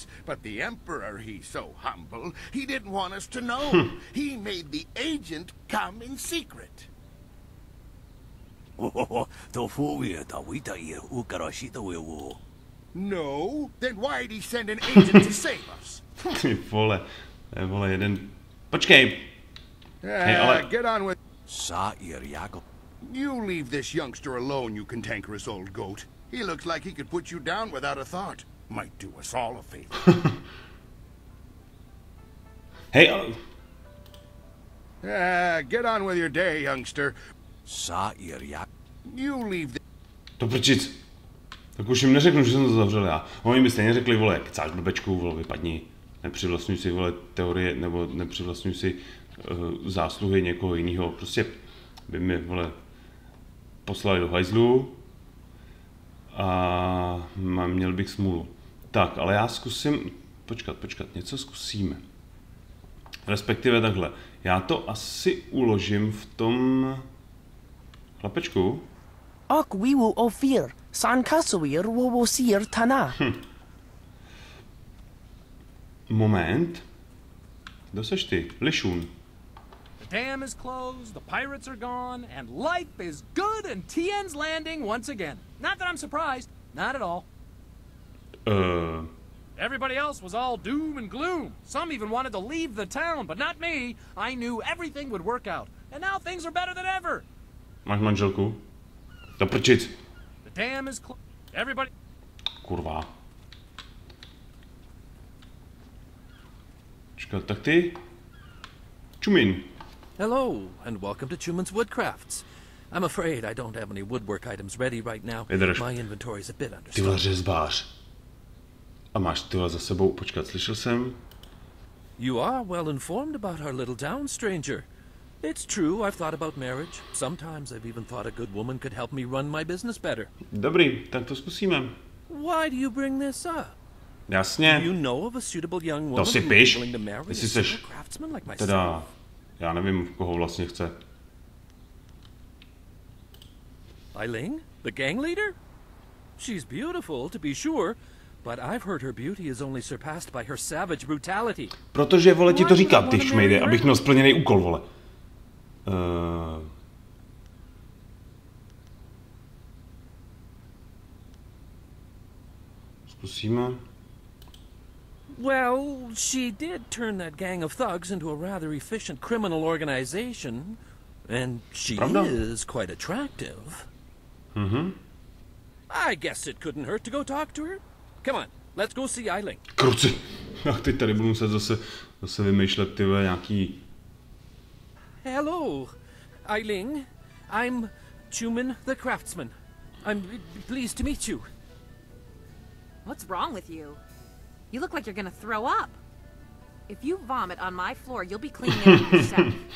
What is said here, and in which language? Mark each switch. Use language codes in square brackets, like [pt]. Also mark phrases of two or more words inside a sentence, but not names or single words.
[en] But the Emperor, he's so humble, he didn't want us to know. He made the agent come in secret. No? Then why'd he send an agent to save us? [cs] Ty vole, jeden... Počkej! Hej, ale... [en] Get on with... You leave this youngster alone, you cantankerous old goat. He looks like he could put you down without a thought. Might do us all a favor. Hey, get on with your day, youngster. You leave the... [cs] To prčic. Tak už jim neřeknu, že jsem to zavřel já. Oni by stejně řekli, vole, kecáš blbečku, vole, vypadni. Nepřivlastňuj si, vole, teorie, nebo nepřivlastňuj si zásluhy někoho jiného. Prostě by mi, vole, poslali do hajzlu a měl bych smůlu. Tak, ale já zkusím, počkat, něco zkusíme. Respektive takhle, já to asi uložím v tom chlapečku. Ok, wiwu ofir, san kasowir wowosir tana. Moment. Kdo seš ty? Lišun. [en] The dam is closed, the pirates are gone, and life is good and Tien's landing once again. Not that I'm surprised, not at all. Everybody else was all doom and gloom. Some even wanted to leave the town, but not me. I knew everything would work out, and now things are better than ever. [cs] Máš manželku? Do prčic. [en] The dam is closed. Everybody... [cs] Kurva. Počkat, tak ty? Čumin. [en] Hello, and welcome to Chuman's Woodcrafts. I'm afraid I don't have any woodwork items ready right now. My inventory is a bit understaffed. [cs] Tyhle řezbář. A máš tyhle za sebou, počkat, slyšel jsem? [en] You are well informed about our little town, stranger. It's true, I've thought about marriage. Sometimes I've even thought a good woman could help me run my business better. [cs] Dobrý, tak to zkusíme. [en] Why do you bring this up? [cs] Jasně. [en] Do you know of a suitable young woman to [cs] si piš, [en] willing to marry [cs] jestli a seš, [en] craftsman like myself? [cs] teda, já nevím, koho vlastně chce. [en] Eiling, the gang leader? She's beautiful, to be sure, but I've heard her beauty is only surpassed by her savage brutality. [cs] Protože, vole, ti to říkám, ty šmejde, abych měl splněný úkol, vole. Zkusíme. [en] Well, she did turn that gang of thugs into a rather efficient criminal organization, and she is quite attractive. I guess it couldn't hurt to go talk to her. Come on, let's go see Eiling. [cs] Kruci. Já teď tady budu muset zase vymýšlet tyhle nějaký... [en] Hello, Eiling. I'm Chuman the craftsman. I'm pleased to meet you. What's wrong with you? You look like you're gonna throw up. If you vomit on my floor, you'll be cleaning it up yourself.